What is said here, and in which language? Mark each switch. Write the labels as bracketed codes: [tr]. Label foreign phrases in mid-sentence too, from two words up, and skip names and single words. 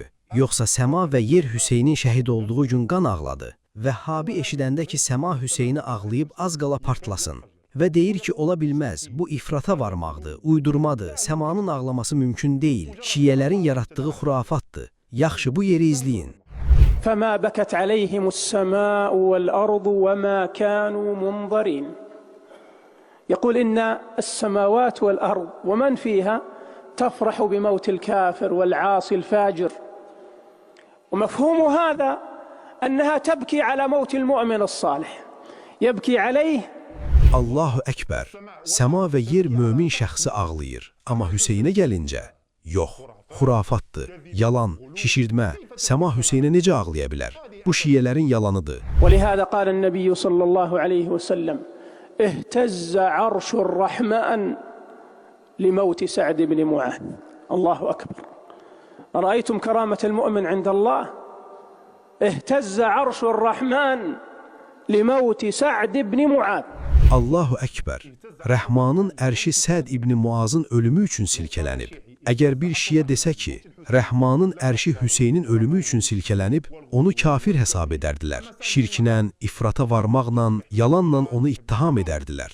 [az] Yoxsa səma və yer Hüseynin şəhid olduğu gün qan ağladı. Vəhhabi eşidəndə ki, səma Hüseyni ağlayıb az qala partlasın. Və deyir ki, ola bilməz, bu ifrata varmaqdır, uydurmadır, səmanın ağlaması mümkün deyil, şiyələrin yaratdığı xurafatdır. Yaxşı, bu yeri izləyin. [ar] فَمَا بَكَتْ عَلَيْهِمُ السَّمَاءُ وَالْأَرْضُ وَمَا كَانُوا مُنظَرِينَ يقول إن السماوات والأرض ومن فيها تفرح بموت الكافر والعاصي الفاجر ومفهوم هذا أنها تبكي على موت المؤمن الصالح يبكي عليه. الله أكبر, [az] səma və yer mömin şəxsi ağlayır. Amma Hüseynə gəlincə, yox, xurafatdır, yalan, şişirdmə, səma Hüseynə necə ağlaya bilər? Bu şiyələrin yalanıdır. [ar] وَلِهَذَا قال النبي صلى الله عليه وسلم اهتز عرش الرحمن لموت سعد بن معاذ. الله أكبر. رأيتم كرامة المؤمن عند الله؟ اهتز عرش الرحمن لموت سعد بن معاذ. الله أكبر, [az] Rəhmanın ərşi Səd İbni Muazın ölümü üçün silkələnib. Əgər bir şiyə desə ki, Rəhmanın ərşi Hüseynin ölümü üçün silkələnib, onu kafir hesab edərdilər. Şirklə, ifrata varmaqla, yalanla onu ittiham edərdilər.